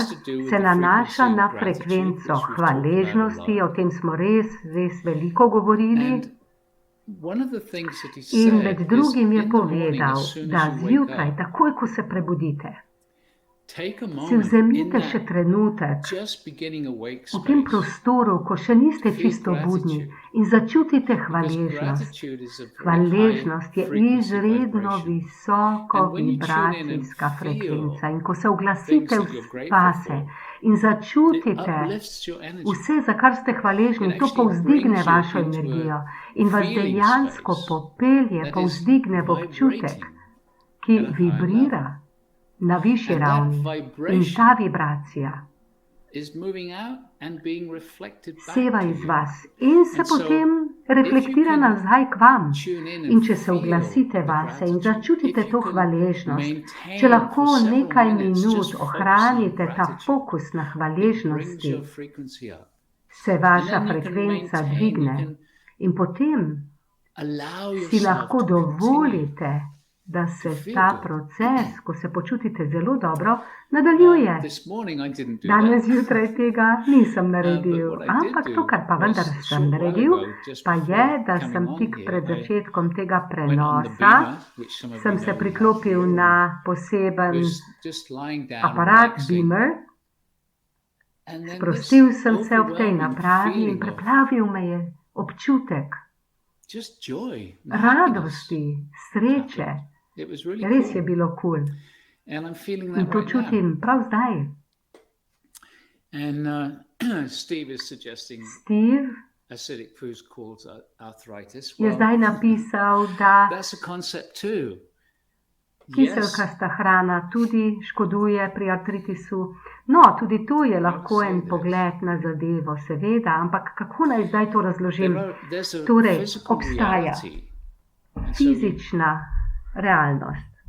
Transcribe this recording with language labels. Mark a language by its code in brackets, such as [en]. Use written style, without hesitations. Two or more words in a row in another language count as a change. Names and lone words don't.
[en] has to do with [sl] se [en] the [sl] nanaša [en] frequency [sl] na [en] of gratitude, [sl] frekvenco [en] which we've talked about a [sl] hvaležnosti, [en] lot. [sl] o tem smo res veliko govorili. [en] And one of the things that he [sl] In [en] said [sl] med [en] is [sl] drugim je [en] in the morning, [sl] povedal, [en] as soon [sl] da [en] as you wake [sl] zjutraj, [en] up, [sl] takoj ko se prebudite, [en] take a [sl] si [en] moment in [sl] vzemite še [en] that [sl] trenutek [en] just beginning awake [sl] v tem [en] space. [sl] prostoru, ko še niste [en] Feel [sl] čisto budni [en] gratitude. [sl] in začutite [en] Because [sl] hvaležnost. [en] gratitude is a very high [sl] Hvaležnost je [en] frequency [sl] izredno [en] vibration. [sl] visoko [en] And when you tune in and [sl] vibracijska [en] feel [sl] frekvenca in ko se [en] things [sl] oglasite [en] that you're grateful [sl] vase [en] for, [sl] in [en] it [sl] začutite [en] uplifts your energy. [sl] vse, za kar ste hvaležni, [en] It [sl] to [en] actually [sl] povzdigne [en] brings you [sl] vašo [en] into a [sl] energijo in vas [en] feeling [sl] dejansko [en] space [sl] popelje, [en] that is [sl] povzdigne v občutek, [en] vibrating [sl] ki [en] at a higher [sl] vibrira [en] level. [sl] na višji [en] And that [sl] ravni. In ta [en] vibration [sl] vibracija [en] is moving out and being reflected back [sl] seva [en] to [sl] iz [en] you. [sl] vas in se [en] And so, [sl] potem [en] if you [sl] reflektira [en] can [sl] nazaj k vam. [en] tune in [sl] In [en] and [sl] če se [en] feel [sl] oglasite [en] the [sl] vase in [en] gratitude, [sl] začutite [en] if [sl] to [en] you can [sl] hvaležnost, če [en] maintain [sl] lahko [en] for several [sl] nekaj [en] minutes [sl] minut [en] just focusing on [sl] ohranite ta [en] gratitude, [sl] fokus na [en] it brings [sl] hvaležnosti, [en] your frequency up. [sl] se [en] And [sl] vaša [en] then you can [sl] frekvenca [en] maintain, you [sl] dvigne [en] can [sl] in potem [en] allow [sl] si [en] yourself [sl] lahko [en] to continue. [sl] dovolite, da se [en] feel [sl] ta [en] good. [sl] proces, ko se počutite zelo dobro, nadaljuje. [en] This morning I didn't do [sl] Danes [en] that. [sl] zjutraj tega nisem [en] But [sl] naredil, [en] what I did [sl] ampak to, [en] do [sl] kar pa vendar [en] was a [sl] sem [en] short while [sl] naredil, [en] ago, just [sl] pa je, [en] before [sl] da [en] coming [sl] sem [en] on [sl] tik [en] here, [sl] pred [en] I [sl] začetkom tega [en] went on the [sl] prenosa, [en] beamer, which some of [sl] sem [en] you [sl] se [en] know we have [sl] priklopil [en] here, [sl] na [en] and [sl] poseben [en] was just lying down, [sl] aparat [en] relaxing. [sl] Beamer. [en] And then this [sl] Sprostil sem se ob tej [en] overwhelming [sl] napravi in [en] feeling of [sl] preplavil me je občutek [en] just joy, and happiness. [sl] radosti, sreče. [en] It was really [sl] Res je [en] cool. [sl] bilo kul. [en] And I'm feeling [sl] In [en] that [sl] to [en] right now. [sl] čutim prav zdaj. [en] And Steve is suggesting [sl] Steve [en] acidic foods cause arthritis. [sl] je zdaj napisal, da [en] that's a concept too. Yes, [sl] kiselkasta hrana tudi škoduje pri artritisu. No, tudi to je lahko en pogled na zadevo, seveda, ampak kako naj zdaj to razložim? [en] there's a [sl] Torej, [en] physical [sl] obstaja [en] reality. And so you- [sl] fizična realnost.